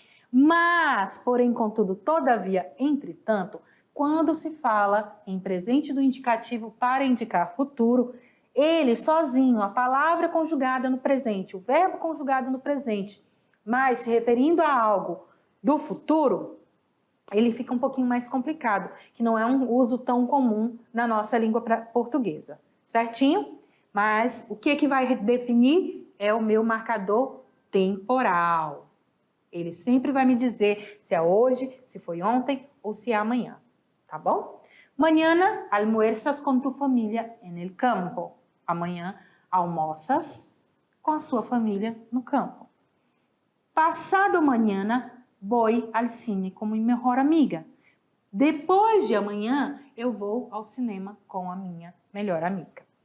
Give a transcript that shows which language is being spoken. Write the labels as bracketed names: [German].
[Portuguese] Mas, porém, contudo, todavia, entretanto, quando se fala em presente do indicativo para indicar futuro, ele sozinho, a palavra conjugada no presente, o verbo conjugado no presente, mas se referindo a algo do futuro, ele fica um pouquinho mais complicado, que não é um uso tão comum na nossa língua portuguesa, certinho? Mas o que vai definir é o meu marcador temporal. Ele sempre vai me dizer se é hoje, se foi ontem ou se é amanhã, tá bom? [Spanish] Mañana almuerzas con tu familia en el campo. [Portuguese] Amanhã almoças com a sua família no campo. [Spanish] Passado mañana voy al cine [Portuguese] com minha melhor amiga. Depois de amanhã, eu vou ao cinema com a minha melhor amiga.